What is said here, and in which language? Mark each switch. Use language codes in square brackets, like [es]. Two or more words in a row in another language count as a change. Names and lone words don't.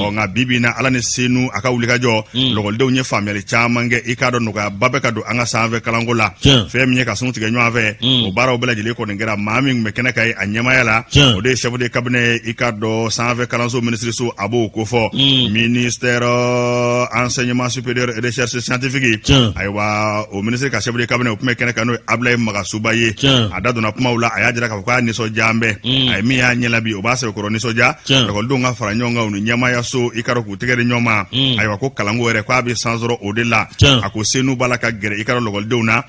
[bm] ɔ, nka bi bi in na, Ala ni Senu, a ka wulikajɔ, Mm. lɔkɔlidenw ye faamuyali caman kɛ, i k'a dɔn, nɔgɔyaba bɛ ka don an ka sanfɛ kalanko la. Tiɲɛ. Fɛn min ye ka sun tigɛ ɲɔgɔn fɛ, Mm. o baaraw bɛɛ lajɛlen kɔni kɛra, maa min tun bɛ kɛnɛ kan ye, a ɲɛmaaya la, Tiɲɛ. o de ye [fr] chef de cabinet, [bm] i k'a dɔn, sanfɛ kalanso minisiriso, a b'o ko fɔ. Mm. [fr] Ministère enseignement supérieur et recherche scientifique. [bm] Tiɲɛ. Ayiwa, o ministre ka [fr] chef de cabinet, [bm] o tun bɛ kɛnɛ kan, n'o ye Abilaye Magasuba ye. Tiɲɛ. A da donna kumaw la, a y'a jira k'a fɔ k'a nisɔndiya bɛ. Mm. A ye min y'a ɲɛ la bi, o b'a sɛbɛkɔrɔ nisɔndiya. Tiɲɛ. Lɔkɔlidenw ka fara ɲɔgɔn kan, u ni ɲɛmaayaso, i k'a dɔn k'u tɛgɛ di ɲɔgɔn ma. Mm. Ayiwa, ko kalanko yɛrɛ, k'a bɛ san sɔrɔ o de la. Tiɲɛ. A ko Senu b'a la ka gɛrɛ, i k'a dɔn, lɔkɔlidenw na.